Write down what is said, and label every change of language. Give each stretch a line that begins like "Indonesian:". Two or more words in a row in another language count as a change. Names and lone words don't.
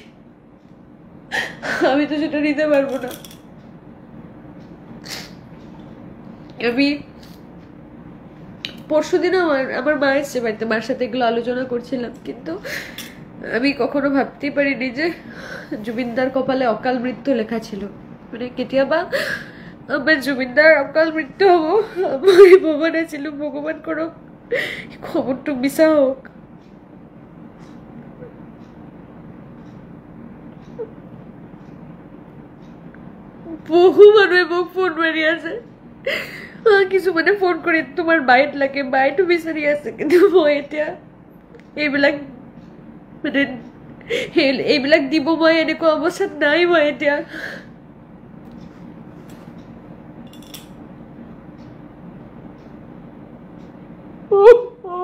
Bangla: আমি তো সেটা নিতে পারবো না আমি পরশুদিন আমার মা এসছে বাড়িতে মার সাথে এগুলো আলোচনা করছিলাম কিন্তু আমি কখনো ভাবতেই পারিনি যে জুবিনদার কপালে অকাল মৃত্যু লেখা ছিল মানে কেতিয়াবা আমার জুবিনদার অকাল মৃত্যু হবো আমি ভাবা নাছিলো ভগবান করো খবরটা মিছা হোক
Assamese: বহু মানুহে মোক ফোন মাৰি আছে কিছুমানে ফোন কৰি তোমাৰ বাইট লাগে বাইটো বিচাৰি আছে কিন্তু মই এতিয়া এইবিলাক দিব মই এনেকুৱা অৱস্থাত নাই মই এতিয়া